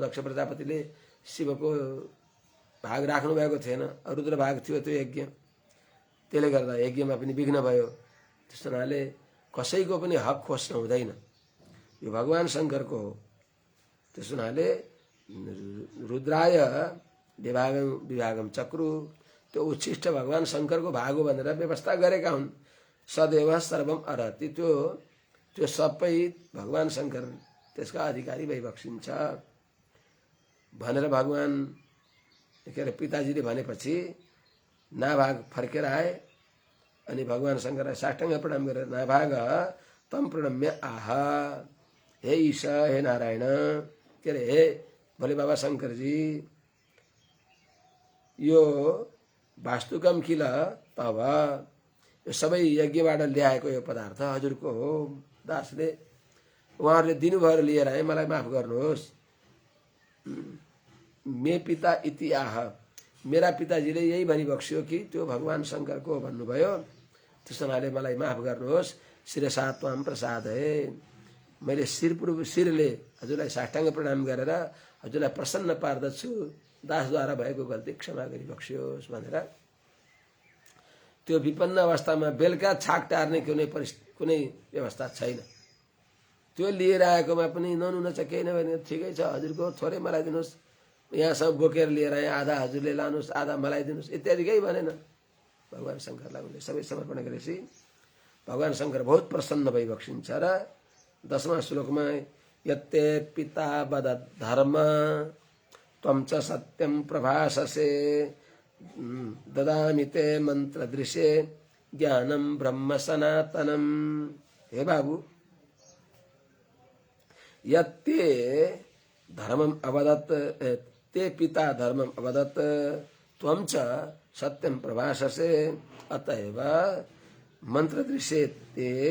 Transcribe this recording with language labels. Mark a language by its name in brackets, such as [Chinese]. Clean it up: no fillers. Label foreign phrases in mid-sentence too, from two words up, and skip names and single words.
[Nepali] दक्ष प्रजापतिले शिवको भाग राख्नु भएको थिएन, रुद्र भाग थियो त्यो यज्ञ, त्यसले गर्दा यज्ञमा पनि विघ्न भयो। त्यस्तो हुनाले कसैको पनि हक खोज्न हुँदैन, यो भगवान शंकरको हो। त्यस्तो हुनाले [Sanskrit] रुद्राय विभागम चक्रु, [Nepali] त्यो उच्छिष्ट भगवान शंकरको भाग हो भनेर व्यवस्था गरेका हुन्। [Sanskrit] सदैव सर्वम अर्हति, [Nepali] त्यो सबै भगवान शंकर त्यसका अधिकारी भइबक्सिन्छ भनेर भगवान के अरे पिताजीले भनेपछि नाभाग फर्केर आए अनि भगवान शंकरलाई साष्टाङ्ग प्रणाम गरेर [Sanskrit] नाभाग तम प्रणम्य आह, [Nepali] हे ईश, हे नारायण, के अरे हे भोले बाबा शंकरजी, यो [Sanskrit] वास्तुकम किल तब, [Nepali] यो सबै यज्ञबाट ल्याएको यो पदार्थ हजुरको हो। दासले उहाँहरूले दिनुभएर लिएर आए, मलाई माफ गर्नुहोस्। [Sanskrit] मे पिता इति आह, [Nepali] मेरा पिताजीले यही भनिबक्स्यो कि त्यो भगवान शंकरको भन्नुभयो, त्यस हुनाले मलाई माफ गर्नुहोस्। [Sanskrit] शिरसा त्वाम प्रसादय, [Nepali] मैले शिरले हजुरलाई साष्टाङ्ग प्रणाम गरेर हजुरलाई प्रसन्न पार्दछु, दासद्वारा भएको गल्ती क्षमा गरिबक्स्योस् भनेर त्यो विपन्न अवस्थामा बेलुका छाक टार्ने कुनै व्यवस्था छैन। त्यो लिएर आएकोमा पनि ननुन चाहिँ केही नभने ठिकै छ हजुरको, थोरै मलाई दिनुहोस्, यहाँसम्म बोकेर लिएर आएँ, आधा हजुरले लानुहोस्, आधा मलाई दिनुहोस् इत्यादि केही भनेन। भगवान शंकरलाई उनले सबै समर्पण गरेपछि भगवान शंकर बहुत प्रसन्न भइबक्सिन्छ र 10वां श्लोकमा [Sanskrit] यत्ते पिता वदत् धर्म त्वं च सत्यं प्रभाससे ददामि ते मंत्र दृशे ज्ञानम ब्रह्म सनातनम। [Nepali] हे बाबू, [Sanskrit] यत्ते धर्मम अवदत्, ते पिता धर्मम अवदत् त्वं च सत्यं प्रभाससे अतएव मंत्र दृशे ते